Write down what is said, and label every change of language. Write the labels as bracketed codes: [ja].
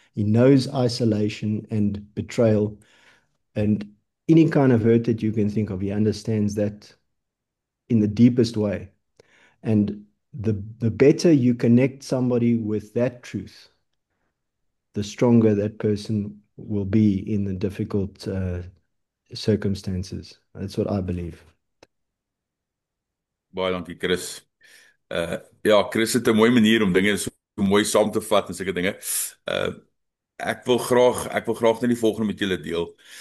[en] He knows isolation and betrayal and any kind of hurt that you can think of. He understands that in the deepest way. And the better you connect somebody with that truth, the stronger that person will be in the difficult circumstances. That's what I believe. [af] Baie dankie, Chris. Ja, Chris het 'n mooi manier om dinge so mooi saam te vat en sulke dinge. Ek wil graag net die volgende met julle deel.